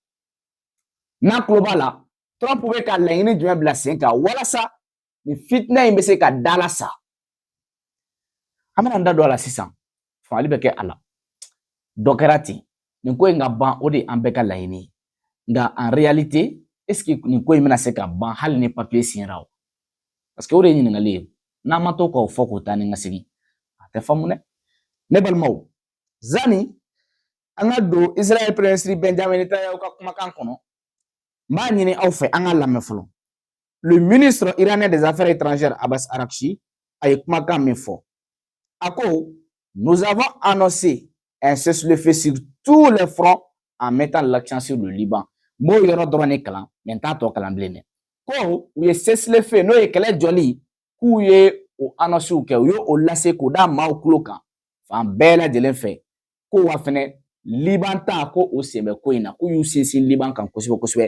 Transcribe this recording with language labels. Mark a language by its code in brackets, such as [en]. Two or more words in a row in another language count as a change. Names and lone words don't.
[bm] N'a tulo b'a la, Trump bɛ ka laɲini jumɛn bila sen kan walasa ni fitina in bɛ se ka dala sa? An bɛna an da don a la sisan. Fagali bɛ kɛ a la. Dɔ kɛra ten. Nin ko in ka ban o de an bɛɛ ka laɲini ye. Nka [fr] en réalité, est-ce que [bm] nin ko in bɛna se ka ban hali ni [fr] papier signera [bm] o? Parce que o de ye ɲininkali ye. N'an ma to k'o fɔ k'o taa ni ka segin, a tɛ faamu dɛ. Ne balimaw, Zani an ka don Israël [fr] premier ministre [bm] Benjamin Netanyahu ka kumakan kɔnɔ. N b'a ɲini aw fɛ an ka lamɛn fɔlɔ. [fr] Le ministre iranien des Affaires étrangères Abbas Araghchi a ye kumakan min fɔ. [bm] A ko, [fr] nous avons annoncé un cessez-le-feu sur tous les fronts en mettant l'accent sur le Liban. [bm] M'o yɔrɔ dɔrɔn de kalan, mais n t'a tɔ kalan bilen dɛ. Ko u ye cessez-le-feu n'o ye kɛlɛ jɔli k'u ye o annonce kɛ, u ye o lase k'o da maaw tulo kan fan bɛɛ lajɛlen fɛ. Ko wa fɛnɛ Liban ta ko o sen bɛ ko in na, k'u y'u sinsin Liban kan kosɛbɛ kosɛbɛ.